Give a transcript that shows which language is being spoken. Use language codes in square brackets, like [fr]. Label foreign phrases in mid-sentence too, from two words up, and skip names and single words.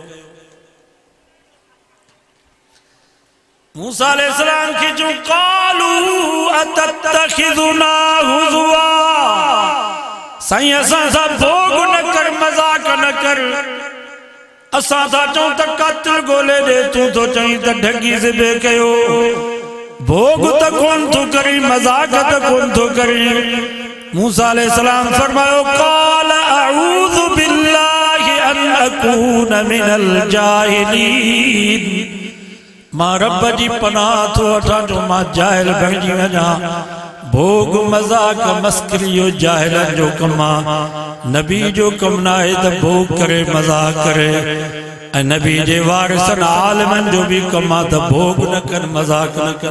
[ar] موسى عليه السلام [sd] की जो [ar] قالوا أتتخذنا هزوا. [sd] साईं असां सां भोग न कर, मजाक न कर। असां था चऊं त कातिल गोले दे, तू तो चई त ढगी ज़िबे कयो। भोग त कोन थो करी, मजाक त कोन थो करी। [ar] موسى عليه السلام فرمايو قال أعوذ بالله أن أكون من الجاهلين. [sd] मां रब जी पनाह थो वठां जो मां जाहिल बणिजी वञा। भोग मजाक मस्करियो जाहिलन जो कम आहे। नबी जो कम न आहे त भोग करे मजाक करे। ऐं नबी जे वारिसन आलिमन जो भी कम आहे त भोग न कन, मजाक न कन।